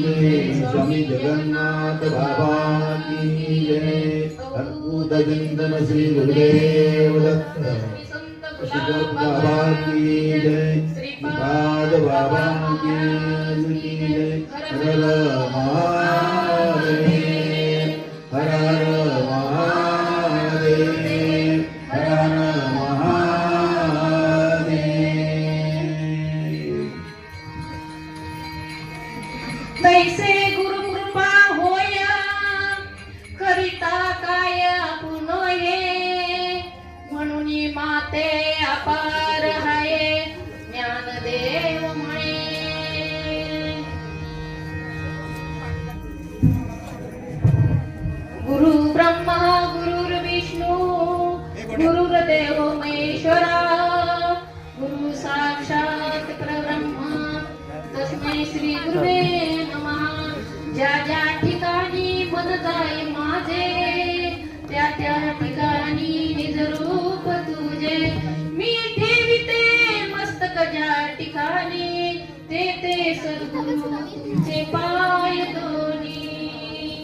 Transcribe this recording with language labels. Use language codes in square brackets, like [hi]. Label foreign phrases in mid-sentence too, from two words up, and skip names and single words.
[hi] जय, स्वामी जगन्नाथ बाबा की जय, अद्भुत चिंतन श्री गुरुदेव दत्त बाबा की जय, श्रीपाद बाबा की जय. हर महादेव, हर महादेव, हर [mr] तैसे गुरु कृपा होय करिता काय पुनये, म्हणून माते अपार आहे ज्ञानदेव म्हणे. [sa] गुरु ब्रह्मा गुरुर्विष्णू गुरुर्देव महेश्वरा, गुरु साक्षात परब्रह्म तस्मै श्री गुरुवे नमः. [mr] ज्या ज्या ठिकाणी मन जाय माझे, त्या त्या ठिकाणी निज रूप तुझे. मी ठेविते मस्तक ज्या ठिकाणी, ते ते सद्गुरु तुझे पाय दोन्ही.